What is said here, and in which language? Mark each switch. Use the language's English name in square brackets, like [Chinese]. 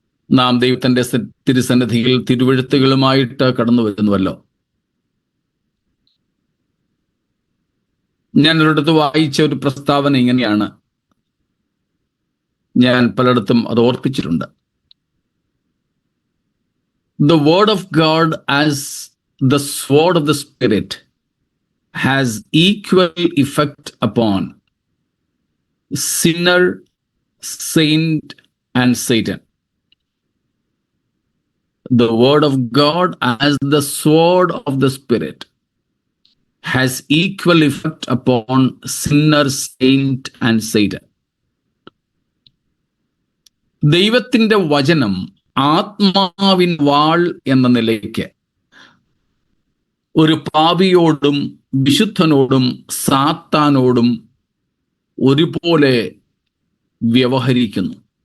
[Malayalam] നാം ദൈവത്തിന്റെ തിരുസന്നിധിയിൽ തിരുവെഴുത്തുകളുമായിട്ട് കടന്നു വരുന്നുവല്ലോ. ഞാൻ ഒരിടത്ത് വായിച്ച ഒരു പ്രസ്താവന ഇങ്ങനെയാണ്, ഞാൻ പലയിടത്തും അത് ഓർപ്പിച്ചിട്ടുണ്ട്. [English] The word of God as the sword of the Spirit has equal effect upon sinner, saint and Satan. The word of God as the sword of the Spirit has equal effect upon sinner, saint and Satan. [Malayalam] ദൈവത്തിന്റെ വചനം ആത്മാവിൻ വാൾ എന്ന നിലയ്ക്ക് ഒരു പാപിയോടും വിശുദ്ധനോടും സാത്താനോടും ഒരുപോലെ വ്യവഹരിക്കുന്നു.